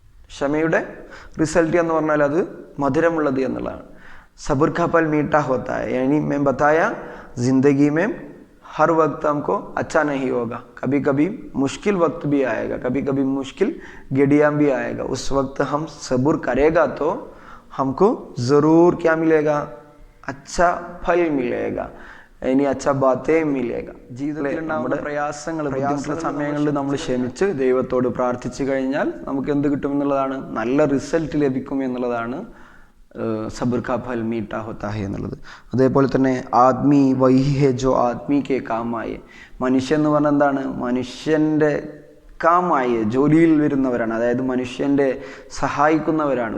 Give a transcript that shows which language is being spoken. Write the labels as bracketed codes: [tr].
[ml] ക്ഷമയുടെ റിസൾട്ട് എന്ന് പറഞ്ഞാൽ അത് മധുരമുള്ളത് എന്നുള്ളതാണ്. [hi] സബുർ കാ ഫൽ മീഠാ ഹോത്താ ഹൈ, യാനി मैं बताया जिंदगी में हर वक्त हमको अच्छा नहीं होगा, कभी कभी मुश्किल वक्त भी आएगा, कभी कभी मुश्किल घड़ियां भी आएगा. उस वक्त हम सब्र करेगा तो हमको ज़रूर क्या मिलेगा, अच्छा फल मिलेगा, ഇനി അച്ഛ ബാത്തേ മിലേഗ. [ml] ജീവിതത്തിൽ നമ്മുടെ പ്രയാസങ്ങൾ ബുദ്ധിമുട്ടുള്ള സമയങ്ങളിൽ നമ്മൾ ക്ഷമിച്ച് ദൈവത്തോട് പ്രാർത്ഥിച്ചു കഴിഞ്ഞാൽ നമുക്ക് എന്ത് കിട്ടും എന്നുള്ളതാണ്, നല്ല റിസൾട്ട് ലഭിക്കും എന്നുള്ളതാണ് [hi] സബർ കാ ഫൽ മീഠാ ഹോത്താ ഹൈ [ml] എന്നുള്ളത്. അതേപോലെ തന്നെ [hi] ആദ്മി വഹി ഹെ ജോ ആദ്മി കെ കാമായി, [ml] മനുഷ്യൻ എന്ന് പറഞ്ഞാൽ എന്താണ്, മനുഷ്യൻ്റെ കാമായി ജോലിയിൽ വരുന്നവരാണ്, അതായത് മനുഷ്യൻ്റെ സഹായിക്കുന്നവരാണ്.